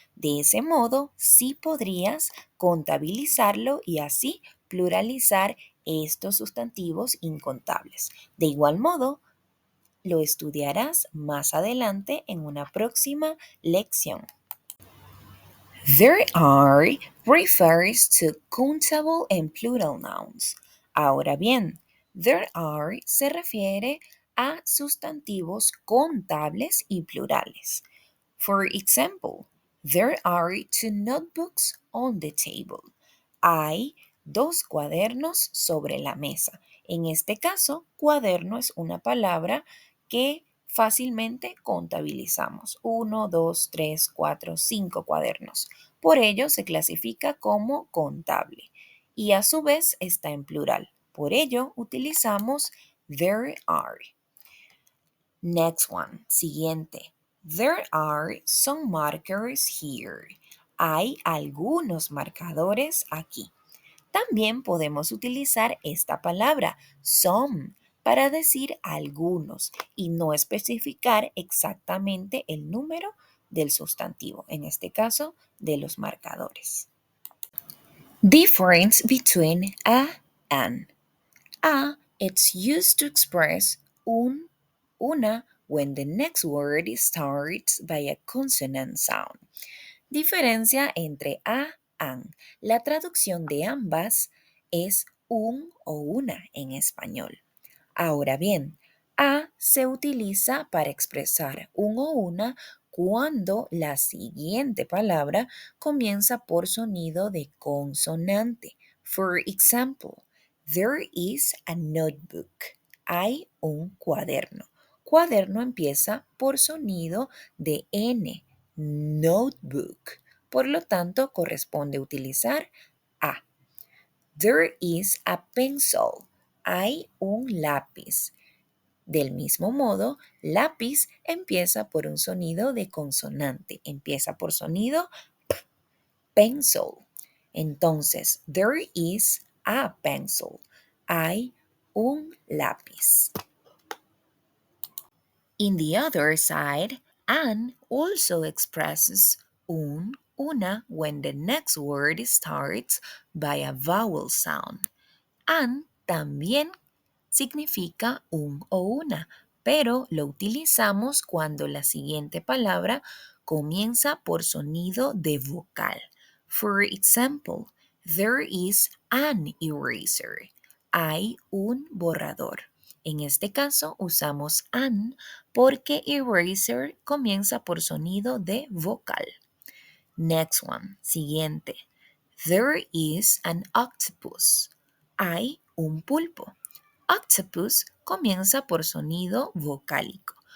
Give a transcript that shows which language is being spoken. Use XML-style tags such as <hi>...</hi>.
<es>De ese modo, sí podrías contabilizarlo y así pluralizar estos sustantivos incontables. De igual modo, lo estudiarás más adelante en una próxima lección.</es> <en>There are refers to countable and plural nouns.</en> <es>Ahora bien, there are se refiere a sustantivos contables y plurales.</es> <en>For example, there are 2 notebooks on the table.</en> <es>Hay 2 cuadernos sobre la mesa. En este caso, cuaderno es una palabra que fácilmente contabilizamos. 1, 2, 3, 4, 5 cuadernos. Por ello se clasifica como contable y a su vez está en plural. Por ello utilizamos there are.</es> <en>Next one,</en> <es>siguiente.</es> <en>There are some markers here.</en> <es>Hay algunos marcadores aquí. También podemos utilizar esta palabra, some, para decir algunos y no especificar exactamente el número del sustantivo, en este caso, de los marcadores.</es> <en>Difference between a and. A, it's used to express una when the next word starts by a consonant sound.</en> <es>Diferencia entre a, an. La traducción de ambas es un o una en español. Ahora bien, a se utiliza para expresar un o una cuando la siguiente palabra comienza por sonido de consonante.</es> <en>For example, there is a notebook.</en> <es>Hay un cuaderno. Cuaderno empieza por sonido de N, notebook. Por lo tanto, corresponde utilizar a.</es> <en>There is a pencil.</en> <es>Hay un lápiz. Del mismo modo, lápiz empieza por un sonido de consonante. Empieza por sonido p, pencil.</es> <en>Entonces, there is a pencil.</en> <es>Hay un lápiz.</es> <en>In the other side, an also expresses un una when the next word starts by a vowel sound.</en> <es>And también significa un o una, pero lo utilizamos cuando la siguiente palabra comienza por sonido de vocal.</es> <en>For example, there is an eraser.</en> <es>Hay un borrador. En este caso usamos an porque eraser comienza por sonido de vocal.</es> <en>Next one, siguiente. There is an octopus.</en> <es>Hay un pulpo. Octopus comienza por sonido vocálico.</es>